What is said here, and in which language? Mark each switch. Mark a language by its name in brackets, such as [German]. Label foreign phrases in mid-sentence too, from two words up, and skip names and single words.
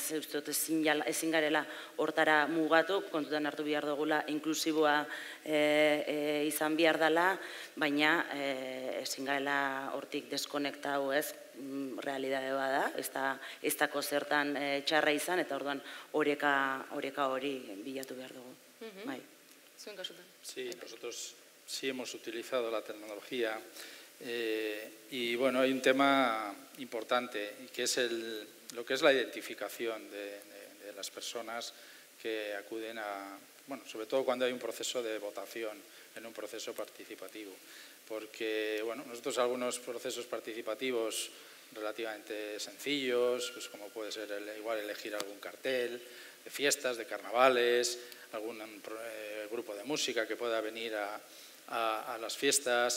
[Basque] Uste dut ezin garela hortara mugatu, kontutan hartu behar dugula inklusiboa izan behar dela, baina ezin garela hortik deskonektau, ez? Realidade bada, ez dako zertan txarra izan, eta orduan oreka hori bilatu behar dugu. [Spanish] Sí, nosotros sí hemos utilizado la tecnología y bueno, hay un tema importante, que es lo que es la identificación de las personas que acuden a, bueno, sobre todo cuando hay un proceso de votación, en un proceso participativo, porque bueno, nosotros algunos procesos participativos relativamente sencillos, pues como puede ser igual elegir algún cartel de fiestas, de carnavales, algún grupo de música que pueda venir a las fiestas.